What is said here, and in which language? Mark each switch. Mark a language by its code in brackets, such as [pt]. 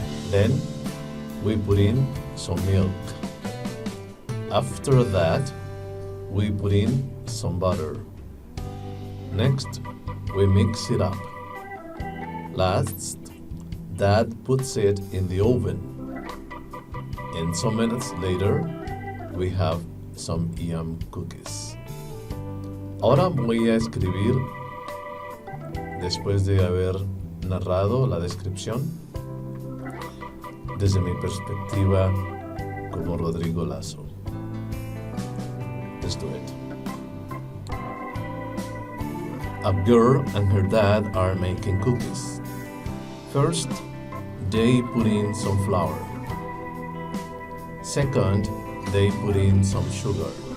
[en] Then, we put in some milk. After that, we put in some butter. Next, we mix it up. Last, Dad puts it in the oven. And some minutes later, we have some yum cookies. [es] Ahora voy a escribir, después de haber narrado la descripción, desde mi perspectiva como Rodrigo Lazo. [en] Let's do it. A girl and her dad are making cookies. First, they put in some flour. Second, they put in some sugar.